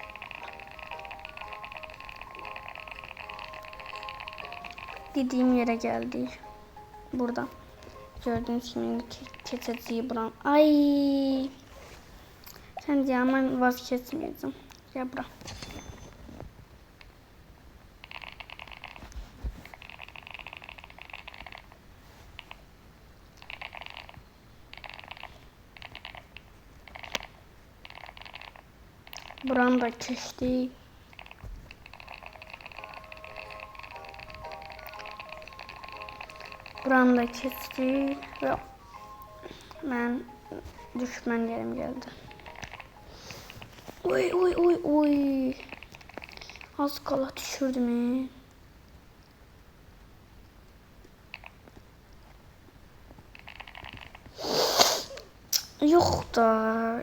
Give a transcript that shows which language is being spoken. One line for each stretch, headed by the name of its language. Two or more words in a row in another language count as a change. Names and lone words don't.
Turkish: Dediğim yere geldik. Burada. Gördüğünüz gibi keçeceği buram. Ay. Sen diye hemen vazgeçmeyeceğim.
Azerbaijani: Gel bura. Buranı da keçdik. Buranı da keçdik
Turkish: ve ben düşman yerim geldi. Oy oy oy oy. Az kala düşürdüm. Yok da.